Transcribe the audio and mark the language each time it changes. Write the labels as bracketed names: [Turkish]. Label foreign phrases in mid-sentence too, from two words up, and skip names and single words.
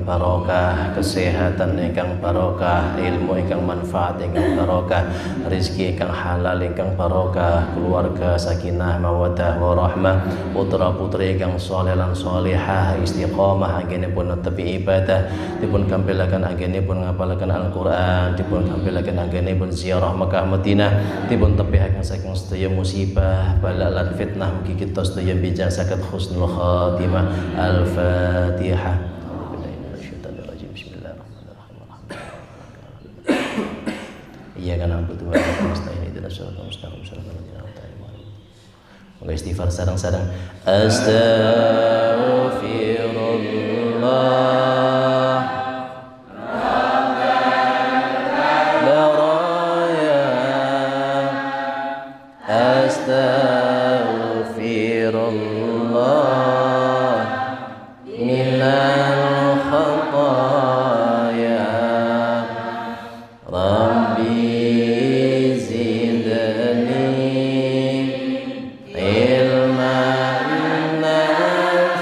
[Javanese] barokah, kesehatan ingkang barokah, ilmu ingkang manfaat ingkang barokah, rezeki ingkang halal ingkang barokah, keluarga [Arabic] سكينة مودة ورحمة, [Javanese] putra-putri ingkang saleh lan salihah, istiqomah anggenipun netepi ibadah, dipun kampilaken anggenipun ngapalaken Al-Qur'an, dipun kampilaken anggenipun ziarah Mekah Madinah, dipun tepihaken saking sedaya musibah, bala lan fitnah, mugi kita sedaya bijak saged [Arabic] حسن الخاتمة. Al-Fatihah. إياك نعبد وإياك نستعين اهدنا الصراط المستقيم صراط الذين أنعمت عليهم. [Javanese] Mulai istighfar sareng-sareng. [Arabic] أستغفر الله. أستغفر الله من الخطايا رب زدني علما